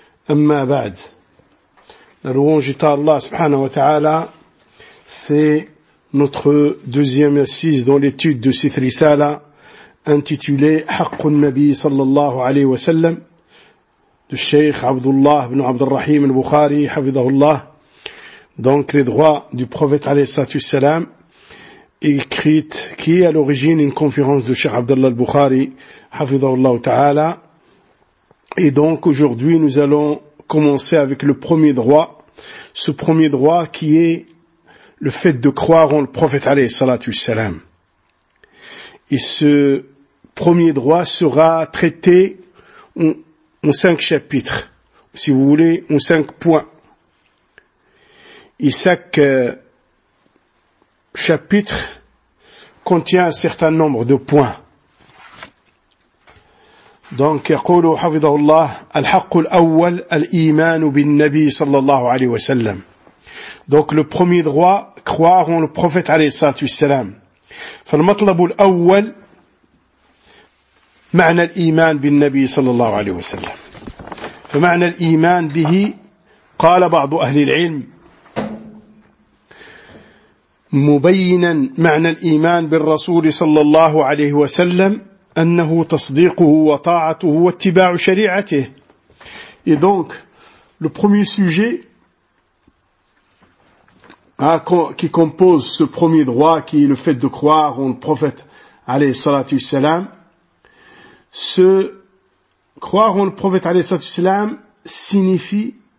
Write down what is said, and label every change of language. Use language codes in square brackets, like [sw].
[ar] أما بعد، نروج إلى الله سبحانه وتعالى. [fr] C'est notre deuxième assise dans l'étude de cette risala intitulée حق النبي صلى الله عليه وسلم الشيخ عبد الله بن عبد الرحيم البخاري حفظه الله. Donc les droits du prophète عليه الصلاة والسلام écrite qui est à l'origine une conférence de Cheikh Abdullah al-Bukhari حفظه الله تعالى. Et donc aujourd'hui nous allons commencer avec le premier droit, ce premier droit qui est le fait de croire en le prophète عليه الصلاة والسلام. Et ce premier droit sera traité en cinq chapitres, si vous voulez, en cinq points. Et chaque chapitre contient un certain nombre de points. [ar] Donc, يقول حفظه الله الحق الأول الإيمان بالنبي صلى الله عليه وسلم. [fr] Donc, le premier droit, croire en le prophète عليه الصلاة والسلام. [ar] فالمطلب الأول معنى الإيمان بالنبي صلى الله عليه وسلم. فمعنى الإيمان به قال بعض أهل العلم مبينا معنى الإيمان بالرسول صلى الله عليه وسلم أنه تصديقه وطاعته واتباع شريعته. [fr] Et donc le premier sujet qui compose ce premier droit, qui est le fait de croire en le prophète عليه الصلاة والسلام, ce croire en le prophète عليه الصلاة والسلام